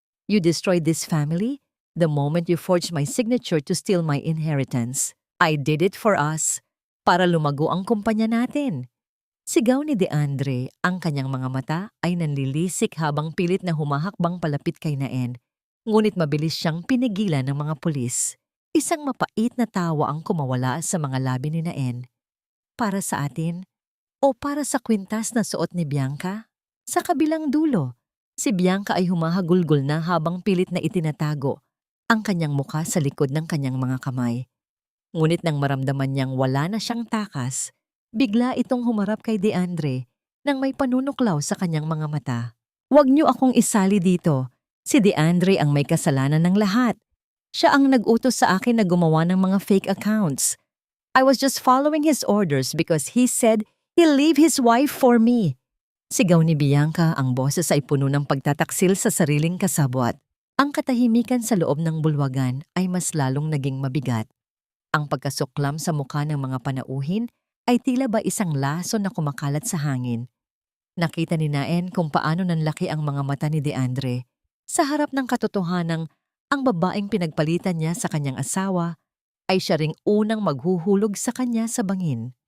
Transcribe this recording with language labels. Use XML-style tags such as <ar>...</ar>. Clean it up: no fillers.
<en>You destroyed this family the moment you forged my signature to steal my inheritance. I did it for us,</en> <tl>para lumago ang kumpanya natin." Sigaw ni Deandre, ang kanyang mga mata ay nanlilisik habang pilit na humahakbang palapit kay Naen, ngunit mabilis siyang pinigilan ng mga pulis. Isang mapait na tawa ang kumawala sa mga labi ni Naen. Para sa atin o para sa kwintas na suot ni Bianca? Sa kabilang dulo, si Bianca ay humahagulgol na habang pilit na itinatago ang kanyang muka sa likod ng kanyang mga kamay. Ngunit nang maramdaman niyang wala na siyang takas, bigla itong humarap kay DeAndre nang may panunuklaw sa kanyang mga mata. "Huwag niyo akong isali dito. Si DeAndre ang may kasalanan ng lahat. Siya ang nag-utos sa akin na gumawa ng mga fake accounts.</tl> <en>I was just following his orders because he said he'll leave his wife for me."</en> <tl>Sigaw ni Bianca, ang boses ay puno ng pagtataksil sa sariling kasabwat. Ang katahimikan sa loob ng bulwagan ay mas lalong naging mabigat. Ang pagkasuklam sa mukha ng mga panauhin ay tila ba isang laso na kumakalat sa hangin. Nakita ni Naen kung paano nanlaki ang mga mata ni DeAndre sa harap ng katotohanang ang babaeng pinagpalitan niya sa kanyang asawa ay siya ring unang maghuhulog sa kanya sa bangin.</tl>